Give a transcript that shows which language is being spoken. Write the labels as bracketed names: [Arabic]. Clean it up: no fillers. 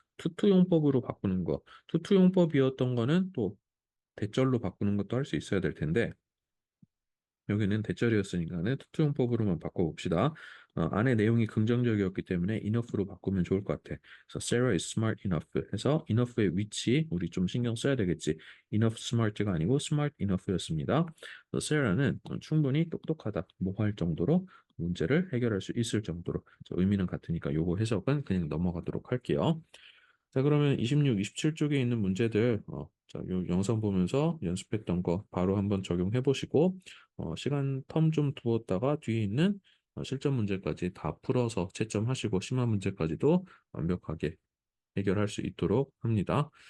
[Korean] 투투용법으로 바꾸는 거. 투투용법이었던 거는 또 대절로 바꾸는 것도 할 수 있어야 될 텐데 여기는 대절이었으니까는 투투용법으로만 바꿔봅시다. 안에 내용이 긍정적이었기 때문에 enough로 바꾸면 좋을 것 같아. 그래서 [English] Sarah is smart enough [Korean] 해서 enough의 위치 우리 좀 신경 써야 되겠지. enough smart가 아니고 smart enough였습니다. 그래서 Sarah는 충분히 똑똑하다. 뭐 할 정도로 문제를 해결할 수 있을 정도로 의미는 같으니까 요거 해석은 그냥 넘어가도록 할게요. 자, 그러면 26, 27쪽에 있는 문제들, 자, 요 영상 보면서 연습했던 거 바로 한번 적용해 보시고, 시간 텀 좀 두었다가 뒤에 있는 실전 문제까지 다 풀어서 채점하시고, 심화 문제까지도 완벽하게 해결할 수 있도록 합니다.